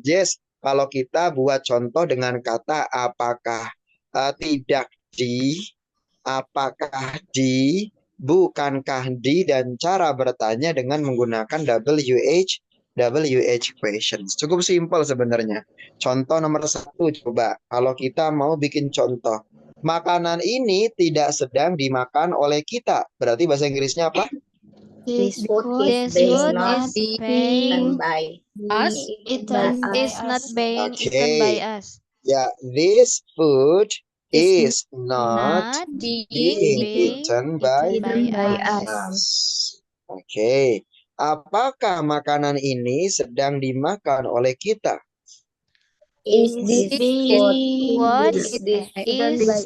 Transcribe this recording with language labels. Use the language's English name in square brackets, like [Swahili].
[Indonesian] Jess kalau kita buat contoh dengan kata apakah, tidak di, apakah di, bukankah di, dan cara bertanya dengan menggunakan WH questions. Cukup simpel sebenarnya. Contoh nomor 1 coba. Kalau kita mau bikin contoh. Makanan ini tidak sedang dimakan oleh kita. Berarti bahasa Inggrisnya apa? [English] This food is not being by us. Is not being eaten by us. Ya, this food is not being eaten by us. [Indonesian] Oke. Apakah makanan ini sedang dimakan oleh kita? [English] Is this food being eaten by us?